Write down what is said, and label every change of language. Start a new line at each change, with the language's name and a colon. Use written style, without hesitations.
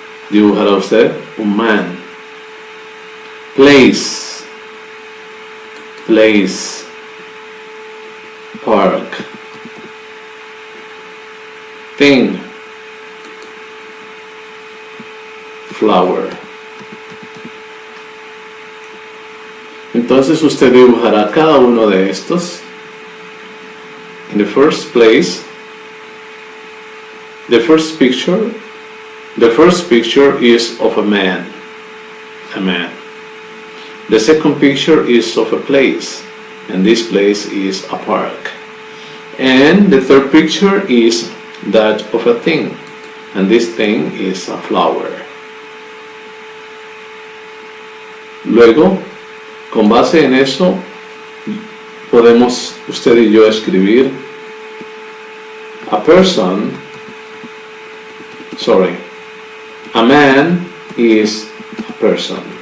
Spanish: Dibujará usted un
English: man. Place, place, park. Thing, flower.
Spanish: Entonces usted dibujará cada uno de estos.
English: In the first place, the first picture is of a man. The second picture is of a place, and this place is a park. And the third picture is that of a thing, and this thing is a flower.
Spanish: Luego, con base en eso, podemos usted y yo escribir
English: a man is a person.